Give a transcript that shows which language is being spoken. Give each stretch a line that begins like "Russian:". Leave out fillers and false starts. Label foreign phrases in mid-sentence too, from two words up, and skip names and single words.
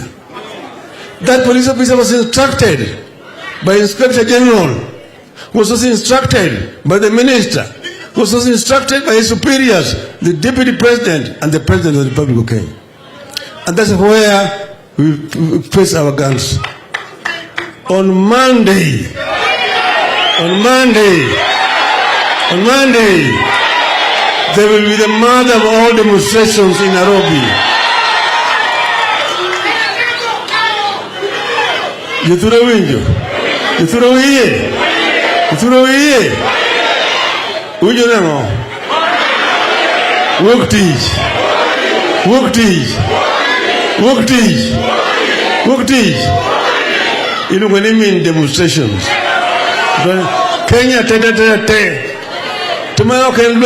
English: That police officer was instructed by Inspector General, was also instructed by the Minister, was also instructed by his superiors, the Deputy President and the President of the Republic of Kenya. And that's where we face our guns. On Monday, there will be the mother of all demonstrations in Nairobi.
Luo (Kenya and Tanzania): Yithuro winjo? Yithuro wiye? Yithuro wiye? Winjo nango? Wuok tich. Wuok tich. Wuok tich. Wuok tich. Iluongo ni
English: mean demonstrations.
Luo (Kenya and Tanzania): Kenya te.
English: Tomorrow can